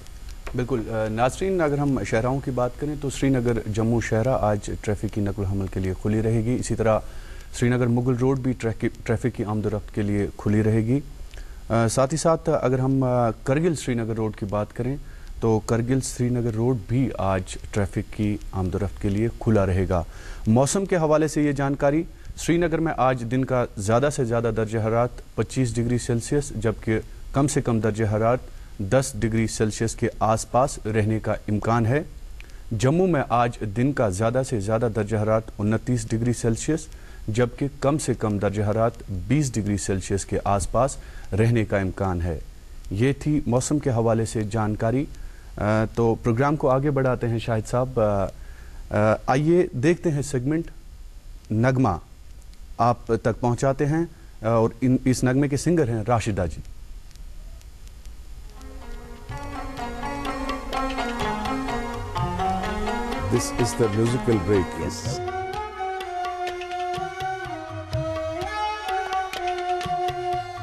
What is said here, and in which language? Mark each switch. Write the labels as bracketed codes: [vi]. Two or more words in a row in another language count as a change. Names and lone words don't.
[ur] بالکل ناظرین، اگر ہم شاہراہوں کی بات کریں تو سری نگر جموں شاہراہ آج ٹریفک کی نقل و حمل کے لیے کھلی رہے گی، اسی طرح سری نگر مغل روڈ بھی ٹریفک کی آمد و رفت کے لیے کھلی رہے گی۔ ساتھ ہی ساتھ اگر ہم کرگل سری نگر روڈ کی بات کریں تو کرگل سری نگر روڈ بھی آج ٹریفک کی آمد و رفت کے لیے کھلا رہے گا۔ موسم کے حوالے سے یہ جانکاری، سری نگر میں آج دن کا زیادہ سے زیادہ درجہ حرارت 25 ڈگری سیلسیس جبکہ کم سے کم درجہ حرارت 10 ڈگری سیلسیس کے آس پاس رہنے کا امکان ہے۔ جموں میں آج دن کا زیادہ سے زیادہ درجہ حرارت 29 ڈگری سیلسیس جبکہ کم سے کم درجہ حرارت 20 ڈگری سیلسیس کے آس پاس رہنے کا امکان ہے۔ یہ تھی موسم کے حوالے سے جانکاری۔ تو پروگرام کو آگے بڑھاتے ہیں شاہد صاحب، آئیے دیکھتے ہیں سیگمنٹ نغمہ آپ تک پہنچاتے ہیں، اور اس نغمے کے سنگر ہیں راشدہ جی۔ [en] This is the musical break, yes.